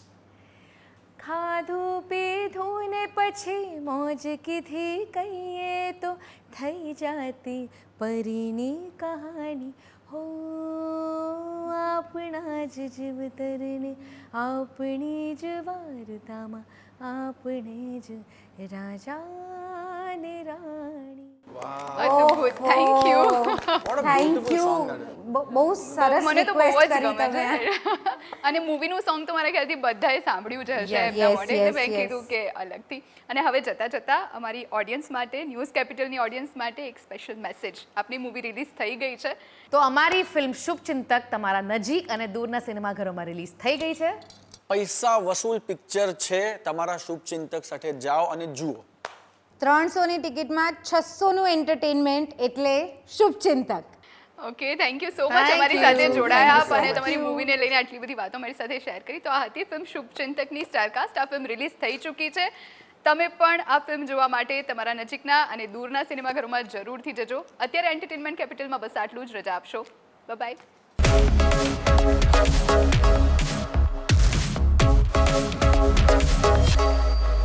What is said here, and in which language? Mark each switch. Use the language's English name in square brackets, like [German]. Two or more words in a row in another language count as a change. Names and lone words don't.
[Gujarati] ખાધું પીધું ને પછી મોજ કીધી કહીએ તો થઈ જાતી પરીની કહાની. હો આપણા જ જીવતરને આપણી જ વાર્તામાં આપણે જ રાજા ને રાણી. [English] અદ્ભુત, thank you. What a થેન્ક beautiful યુ. song that is. [Gujarati] બહુ સરસ મને તો બહુ રિક્વેસ્ટ જ કરી ગમે તમે. છે અને મૂવીનું સોંગ તો મારા ખ્યાલથી બધાએ સાંભળ્યું જ હશે [English] Yes, [Gujarati] એમના [English] yes, [Gujarati] માટે, એટલે [English] yes, [Gujarati] મેં [English] yes. [Gujarati] કીધું કે અલગથી. અને હવે જતાં જતાં અમારી ઓડિયન્સ માટે, ન્યૂઝ કેપિટલની ઓડિયન્સ માટે એક સ્પેશિયલ મેસેજ. આપની મૂવી રિલીઝ થઈ ગઈ છે. તો અમારી ફિલ્મ શુભચિંતક તમારા નજીક અને દૂરના સિનેમાઘરોમાં રિલીઝ થઈ ગઈ છે. પૈસા વસૂલ પિક્ચર છે, તમારા શુભચિંતક સાથે જાઓ અને જુઓ. 300ની ટિકિટમાં 600નું એન્ટરટેનમેન્ટ એટલે શુભચિંતક. [English] Okay, thank you so much Thank [Gujarati] અમારી [English] you. [Gujarati] સાથે જોડાયા [English] Thank you so [Gujarati] અને [English] much. [Gujarati] તમારી મૂવીને લઈને આટલી બધી વાતો મારી સાથે શેર કરી. તો આ હતી ફિલ્મ શુભચિંતકની સ્ટારકાસ્ટ. આ ફિલ્મ રિલીઝ થઈ ચૂકી છે. તમે પણ આ ફિલ્મ જોવા માટે તમારા નજીકના અને દૂરના સિનેમાઘરોમાં જરૂરથી જજો. અત્યારે એન્ટરટેનમેન્ટ કેપિટલમાં બસ આટલું જ. રજા આપશો. બાય.